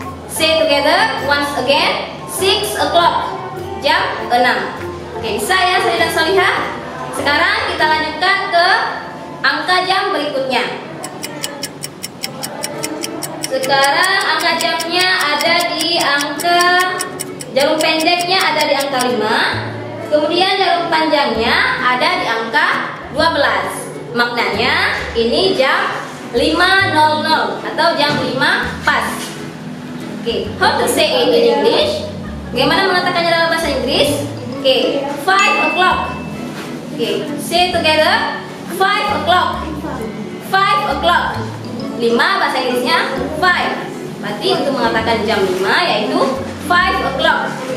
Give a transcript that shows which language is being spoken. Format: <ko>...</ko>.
<en>Say together once again. 6 o'clock.</en> <id>Jam 6. Oke, bisa ya Salina Solihah? Sekarang kita lanjutkan ke angka jam berikutnya. Sekarang angka jamnya ada di angka, jarum pendeknya ada di angka 5. Kemudian jarum panjangnya ada di angka 12. Maknanya ini jam 5.00 atau jam 5 pas.</id> <en>Oke, how to say it in English?</en> <id>Bagaimana mengatakannya dalam bahasa Inggris?</id> <en>Oke, 5 o'clock. Oke, say together. 5 o'clock. 5 o'clock.</en> <id>5 bahasa Inggrisnya 5. Berarti untuk mengatakan jam 5 yaitu 5 o'clock.</id>